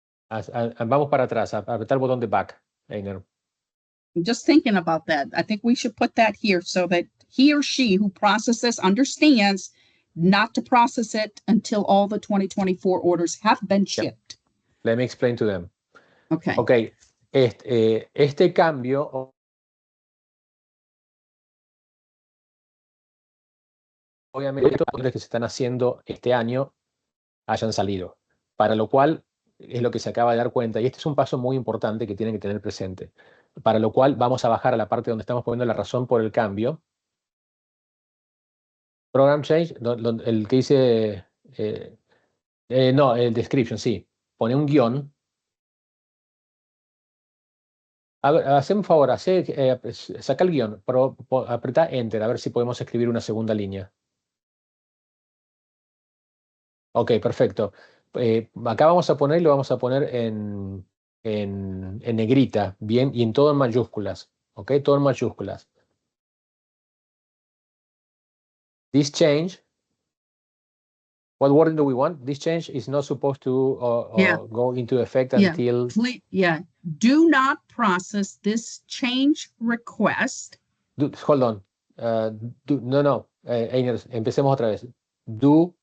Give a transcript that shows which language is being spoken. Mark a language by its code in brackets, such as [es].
[es] Vamos para atrás, apretar el botón de back, Einer. [en] I'm just thinking about that. I think we should put that here so that he or she who processes understands not to process it until all the 2024 orders have been shipped. Let me explain to them. Okay. Okay. [es] Este cambio obviamente los cambios que se están haciendo este año hayan salido, para lo cual es lo que se acaba de dar cuenta, y este es un paso muy importante que tienen que tener presente, para lo cual vamos a bajar a la parte donde estamos poniendo la razón por el cambio. [en] Program change, [es] el que dice, no, el description, sí, pone un guión. A ver, haceme un favor, saca el guión, apretá Enter, a ver si podemos escribir una segunda línea. Ok, perfecto. Acá vamos a poner, lo vamos a poner en negrita, bien, y en todo en mayúsculas. Ok, todo en mayúsculas. [en] This change, what wording do we want? This change is not supposed to go into effect until... Do not process this change request. Hold on. No. Einer, [es] empecemos otra vez. [en] Do